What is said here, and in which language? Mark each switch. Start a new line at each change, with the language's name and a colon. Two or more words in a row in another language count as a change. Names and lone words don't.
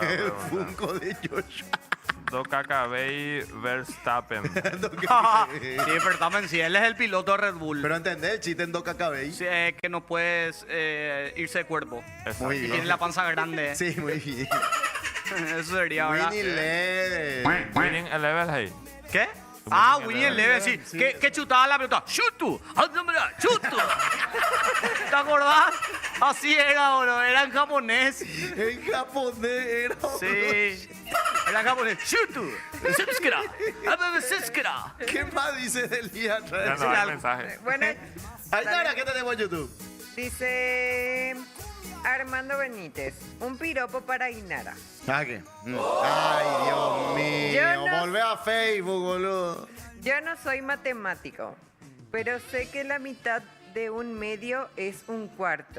Spanish: El Funko de Joshua. Dokakabei Verstappen. Sí, pero también, sí, él es el piloto de Red Bull. Pero entendés el chiste en Doca Cabey. Sí, que no puedes irse de cuerpo. Exacto. Muy Y bien. tiene la panza grande. Sí, muy bien. Eso sería, ¿verdad? Winnie Lede. Winning Eleven, hey. ¿Qué? Ah, Winning Winnie Eleven. Eleven, sí. ¿Qué chutaba la pelota? ¡Chutu! ¡Chutu! ¿Te acordás? Así era, bro. Era en japonés. En japonés era. Sí. Era en japonés. ¡Chutu! ¡Sutskira! ¡Sutskira! ¿Qué más dice del día? Ya no hay mensaje. Bueno, Ainara, ¿qué tenemos en YouTube? dice Armando Benítez, un piropo para Inara. ¿Ah, qué? Ay, Dios mío. Yo no- Volvé a Facebook, boludo. Yo no soy matemático, pero sé que la mitad de un medio es un cuarto.